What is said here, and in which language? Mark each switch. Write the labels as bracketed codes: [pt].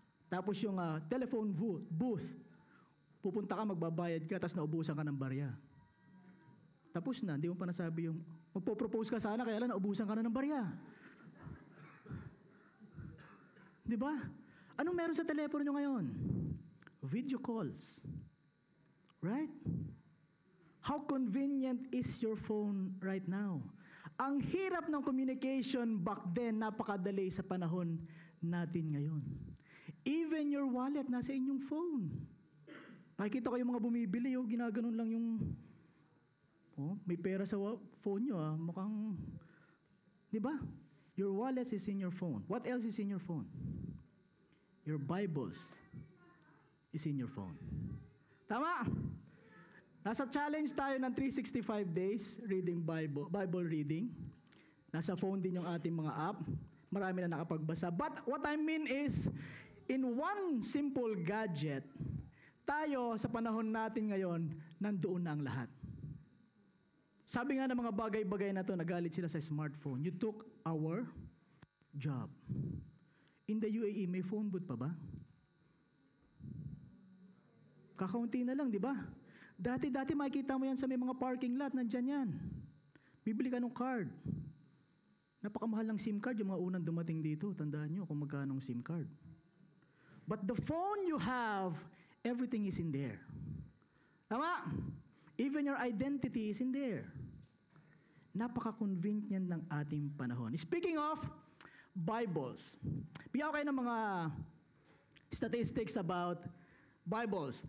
[tl] Tapos yung telephone booth. Pupunta ka, magbabayad ka, tapos naubusan ka ng barya. Tapos na, hindi mo pa nasabi yung, magpo-propose ka sana, kaya lang naubusan ka na ng barya. Di ba? Anong meron sa telepono nyo ngayon? [en] Video calls. Right? How convenient is your phone right now? [tl] Ang hirap ng [en] communication back then, [tl] napakadali sa panahon natin ngayon. [en] Even your wallet, [tl] nasa inyong phone. Nakikita ko yung mga bumibili, ginaganon lang yung, may pera sa phone nyo, mukhang, di ba? [en] Your wallet is in your phone. What else is in your phone? Your Bibles is in your phone. [tl] Tama? Nasa challenge tayo ng 365 days reading Bible reading. Nasa phone din yung ating mga app. marami na nakapagbasa. [en] But what I mean is, in one simple gadget, [tl] tayo sa panahon natin ngayon, nandoon na ang lahat. Sabi nga ng mga bagay-bagay na to, nagalit sila sa smartphone. [en] You took our job. In the UAE, [tl] may phone booth pa ba? Kakaunti na lang, di ba? Dati makikita mo yan sa may mga parking lot, nandyan yan. Bibili ka ng card. Napakamahal ng SIM card, yung mga unang dumating dito. Tandaan nyo kung magkano ang SIM card. [en] But the phone you have, everything is in there. [tl] Tama? [en] Even your identity is in there. [tl] Napaka-convenient ng ating panahon. [en] Speaking of Bibles, [tl] bigyan ko kayo ng mga statistics about Bibles.